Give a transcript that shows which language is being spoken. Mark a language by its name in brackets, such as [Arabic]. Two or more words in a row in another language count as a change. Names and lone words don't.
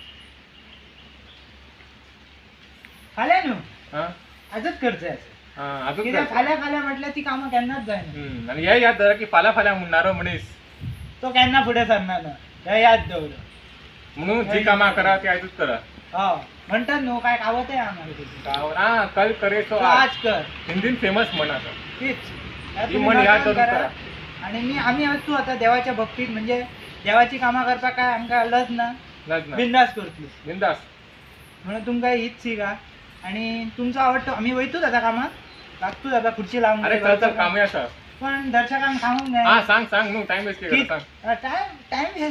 [Konkani] फाल्यां न्हू हा. आजच करचें आसा हा, अजून कित्याक काय? फाल्यां फाल्यां म्हटल्यार ती कामां केन्नाच जायना आणि हे याद धरा की फाल्यां फाल्यां म्हणणारो मनीस तो केन्ना फुडें सरना ना हे याद दवर म्हणून जी कामां करा ती आयजूच करा हो म्हणतात न्हू काय कावतय आम्हाला तुझी [Hindi] हा कल करे तो तो आज आज कर [Konkani] हिंदीन फेमस म्हण आता तीच ह्या ती तुम्ही म्हण याद नोट करून करा. करा आणि आम्ही असतो आता देवाच्या भक्तीत म्हणजे देवाची कामां करपाक काय आमकां लज ना लज ना बिंदास करतली बिंदास म्हणून तुमकां हीच शिका आणि तुमचो आवडतो आम्ही वयतूच आता कामाक लागतूच आता खुर्ची लावून अरे चल चल कामूय आसा पण दर्शकांक सांगूंक हा जाय सांग सांग न्हू [English] time waste [Konkani] केला सांग [English] time waste